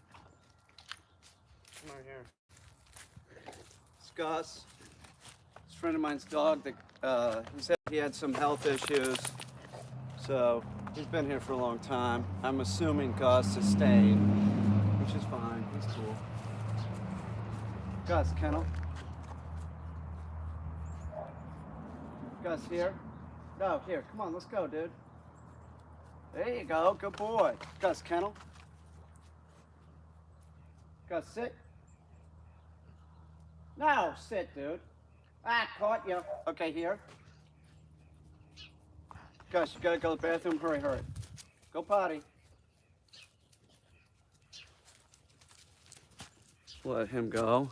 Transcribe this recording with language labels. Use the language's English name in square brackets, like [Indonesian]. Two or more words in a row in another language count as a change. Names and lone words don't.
[English] Come over here. It's Gus. It's a friend of mine's dog that he said he had some health issues. So he's been here for a long time. I'm assuming Gus is staying, which is fine. He's cool. Gus, kennel. Gus, here. No, here. Come on, let's go, dude. There you go. Good boy. Gus, kennel. Gus, sit. No, sit, dude. Ah, caught you. Okay, here. Gus, you gotta go to the bathroom. Hurry, hurry. Go potty. Let him go.